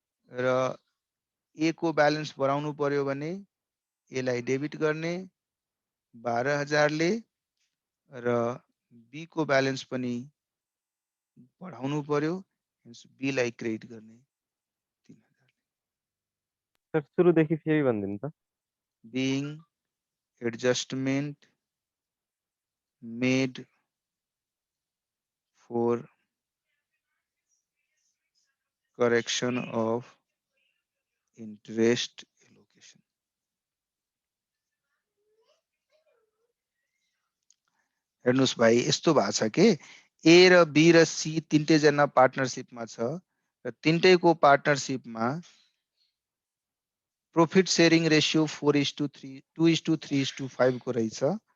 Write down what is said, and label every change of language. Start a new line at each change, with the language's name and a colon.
Nepali: र ए को ब्यालेन्स बढाउनु पर्यो भने ए लाई डेबिट गर्ने 12,000 ले र बी को ब्यालेन्स पनि बढाउनु पर्यो, बी लाई क्रेडिट गर्ने 3,000। सर सुरुदेखि फेरि भन्दिनु त।
English: Being adjustment made for correction of interest allocation.
Nepali: हेर्नुस् भाइ, यस्तो भएको छ के ए र बी र सी तीनटै जना पार्टनरशिपमा छ र तीनटैको पार्टनरशिपमा प्रॉफिट शेयरिङ रेशियो 4:3 2:3:5 को रहेछ।